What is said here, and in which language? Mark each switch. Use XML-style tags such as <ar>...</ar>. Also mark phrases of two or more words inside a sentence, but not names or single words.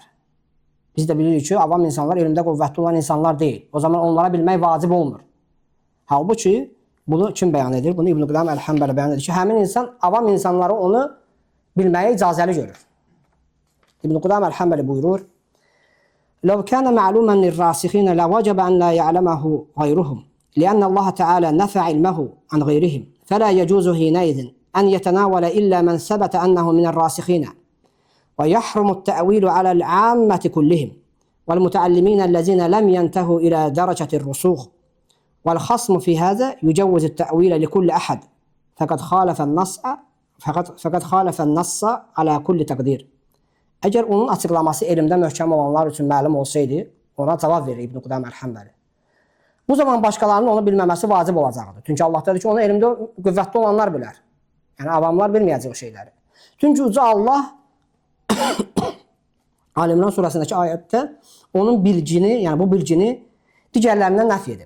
<az>Biz də bilirik ki, avam insanlar elmdə qüvvətli olan insanlar deyil. O zaman onlara bilmək vacib olmur. Halbuki bunu kim bəyan edir? Bunu İbn Qudam Əl-Həmbəli bəyan edir ki, həmin insan, avam insanları onu bilməyə icazəli görür. İbn Qudam Əl-Həmbəli buyurur,</az> <ar>لو كان معلوما للراسخين لوجب أن لا يعلمه غيرهم لأن الله تعالى نفى علمه عن غيرهم فلا يجوز حينئذ أن يتناول إلا من ثبت أنه من الراسخين ويحرم التأويل على العامة كلهم والمتعلمين الذين لم ينتهوا إلى درجة الرسوخ والخصم في هذا يجوز التأويل لكل أحد فقد خالف النص على كل تقدير.</ar> <az>Əgər onun açıqlaması elmdə möhkəm olanlar üçün məlum olsaydı, ona cavab verir İbn Qudam Əl-Həmbəli. Bu zaman başqalarının onu bilməməsi vacib olacaqdır. Çünki Allah dedi ki, onu elmdə qüvvətli olanlar bilər. Yəni avamlar bilməyəcək o şeyləri. Çünki uca Allah Alimran surəsindəki ayətdə onun bilgini, yəni bu bilgini digərlərindən nəfi edib.</az>